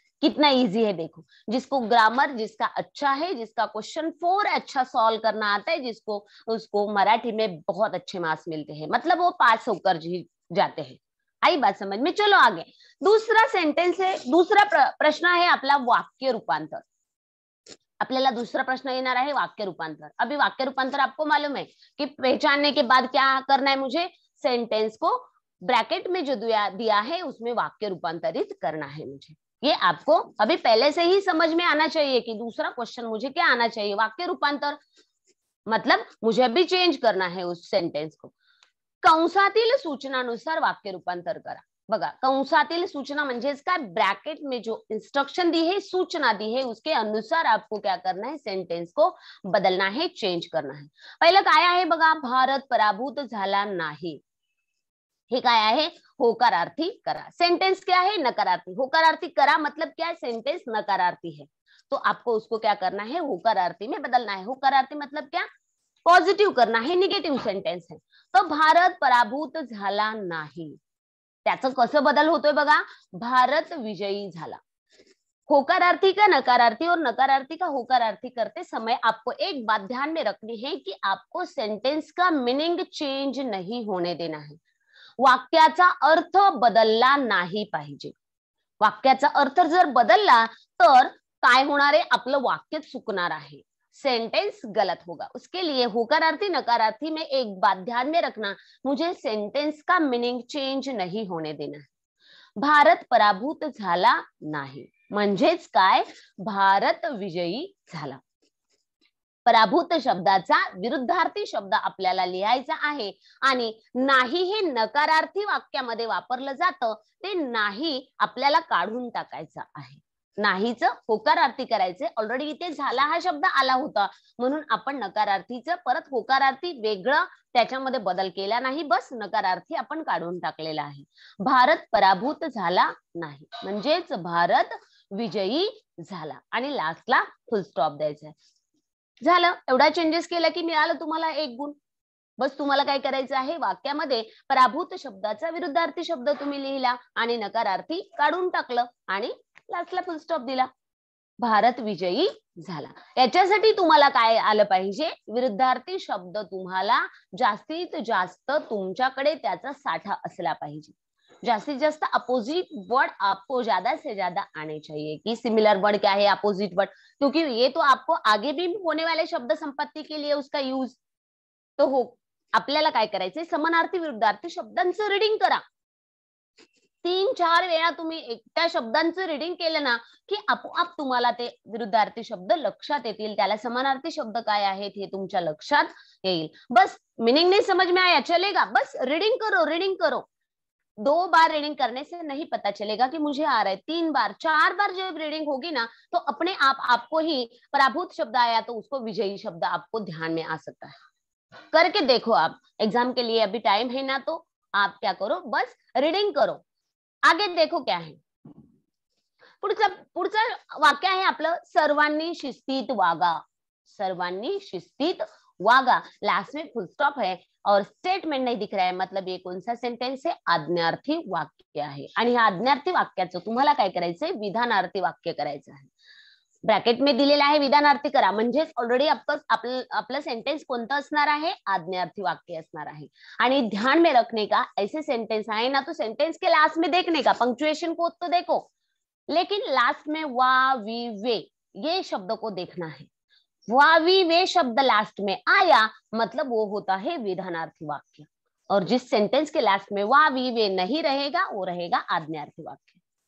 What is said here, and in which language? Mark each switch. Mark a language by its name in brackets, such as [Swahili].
[Hindi] कितना इजी है देखो. जिसको ग्रामर जिसका अच्छा है, जिसका क्वेश्चन 4 अच्छा सॉल्व करना आता है, जिसको उसको मराठी में बहुत अच्छे मार्क्स मिलते हैं, मतलब वो पास होकर जाते हैं. आई बात समझ में. चलो आगे. दूसरा सेंटेंस है, दूसरा प्रश्न है [Marathi] आपला वाक्य रूपांतर. आपल्याला दूसरा प्रश्न येणार आहे वाक्य रूपांतर. [Hindi] अभी वाक्य रूपांतर आपको मालूम है कि पहचानने के बाद क्या करना है, मुझे सेंटेंस को ब्रैकेट में जो दिया है उसमें वाक्य रूपांतरित करना है मुझे. ये आपको अभी पहले से ही समझ में आना चाहिए कि दूसरा क्वेश्चन मुझे क्या आना चाहिए, वाक्य रूपांतर. मतलब मुझे अभी चेंज करना है उस सेंटेंस को. [Marathi] कंसातील सूचनानुसार वाक्य रूपांतर करा. बघा कंसातील सूचना म्हणजेच काय, [Hindi] ब्रैकेट में जो इंस्ट्रक्शन दी है, सूचना दी है, उसके अनुसार आपको क्या करना है, सेंटेंस को बदलना है, चेंज करना है. [Marathi] पहिलं काय आहे बघा, भारत पराभूत झाला नाही. हे काय आहे, होकारार्थी करा. [Hindi] सेंटेंस क्या है, नकारार्थी. [Marathi] होकारार्थी करा [Hindi] मतलब क्या है, सेंटेंस नकारार्थी है, तो आपको उसको क्या करना है, होकारार्थी में बदलना है. होकारार्थी मतलब क्या, पॉझिटिव्ह करना है, निगेटिव्ह सेंटेंस है. [Marathi] तो भारत पराभूत झाला नाही, त्याचं कसं बदल होतोय बघा, भारत विजयी झाला. [Hindi] होकारार्थी का नकारार्थी और नकारार्थी का होकारार्थी करते समय आपको एक बात ध्यान में रखनी है कि आपको सेंटेंस का मीनिंग चेंज नहीं होने देना है. [Marathi] वाक्याचा अर्थ बदलला नाही पाहिजे. वाक्याचा अर्थ जर बदलला तर काय होणार आहे, आपलं वाक्य चुकणार आहे. [Hindi] सेंटेंस गलत होगा। उसके लिए होकारार्थी नकारार्थी में एक बात ध्यान में रखना, मुझे सेंटेंस का मीनिंग चेंज नहीं होने देना है। [Marathi] भारत पराभूत झाला नाही म्हणजेच काय, भारत विजयी झाला। पराभूत शब्दाचा विरुद्धार्थी शब्द आपल्याला लिहायचा आहे आणि नाही हे नकारार्थी वाक्यामध्ये वापरलं जातं, ते नाही आपल्याला काढून टाकायचं आहे। नाहीच होकारार्थी करायचे, ऑलरेडी इथे झाला हा शब्द आला होता म्हणून आपण नकारार्थीचं परत होकारार्थी वेगळं त्याच्यामध्ये बदल केला नाही, बस नकारार्थी आपण काढून टाकलेला आहे। भारत पराभूत झाला नाही म्हणजेच भारत विजयी झाला आणि लास्टला फुल स्टॉप द्यायचा आहे। झालं, एवढा चेंजेस केला की मिळालं तुम्हाला 1 गुण। बस तुम्हाला काय करायचं आहे, वाक्यामध्ये पराभूत शब्दाचा विरुद्धार्थी शब्द तुम्ही लिहिला आणि नकारार्थी काढून टाकलं आणि लास्टला फुल स्टॉप दिला, भारत विजयी झाला। याच्यासाठी तुम्हाला काय आलं पाहिजे, विरुद्धार्थी शब्द तुम्हाला जास्तीत जास्त तुमच्याकडे त्याचा साठा असला पाहिजे। [Hindi] जास्तीत जास्त अपोजिट वर्ड आपको ज्यादा से ज्यादा आने चाहिए कि सिमिलर वर्ड क्या है, अपोजिट वर्ड, क्योंकि ये तो आपको आगे भी होने वाले शब्द संपत्ति के लिए उसका यूज तो हो। [Marathi] आपल्याला काय करायचंय, समानार्थी विरुद्धार्थी शब्दांचं रीडिंग करा। 3-4 वेळा तुम्ही त्या शब्दांचं रीडिंग केलं ना की आपोआप तुम्हाला ते विरुद्धार्थी शब्द लक्षात येतील, त्याला समानार्थी शब्द काय आहेत हे तुमच्या लक्षात येईल। [Hindi] बस मीनिंग नहीं समझ में आया चलेगा, बस रीडिंग करो, रीडिंग करो। 2 बार रीडिंग करने से नहीं पता चलेगा कि मुझे आ रहा है, 3 बार 4 बार जब रीडिंग होगी ना तो अपने आप आपको ही पराभूत शब्द आया तो उसको विजयी शब्द आपको ध्यान में आ सकता है। करके देखो आप, एग्जाम के लिए अभी टाइम है ना, तो आप क्या करो, बस रीडिंग करो। आगे देखो क्या है, [Marathi] पुढचं वाक्य आहे आपलं, सर्वांनी शिस्तीत वागा। [Hindi] सर्वांनी शिस्तीत वागा, लास्ट में फुल स्टॉप है और स्टेटमेंट नहीं दिख रहा है, मतलब ये कौन सा सेंटेंस है, [Marathi] आज्ञार्थी वाक्य आहे। आणि ह्या आज्ञार्थी वाक्याचं तुम्हाला काय करायचंय, विधानार्थी वाक्य करायचं आहे। [Hindi] ब्रॅकेट में [Marathi] दिलेलं आहे विधानार्थी करा, म्हणजेच ऑलरेडी आपलं सेंटेंस कोणतं असणार आहे, आज्ञार्थी वाक्य असणार आहे। [Hindi] आणि ध्यान में रखने का, ऐसे सेंटेंस आहे ना तो सेंटेंस के लास्ट में देखने का, पंक्चुएशन को तो देखो लेकिन लास्ट में वा वी वे ये शब्द को देखना है। वा वी वे शब्द लास्ट में आया मतलब वो होता है विधानार्थी वाक्य, और जिस सेंटेंस के लास्ट में वा वी वे नहीं रहेगा वो रहेगा आज्ञार्थी वाक्य।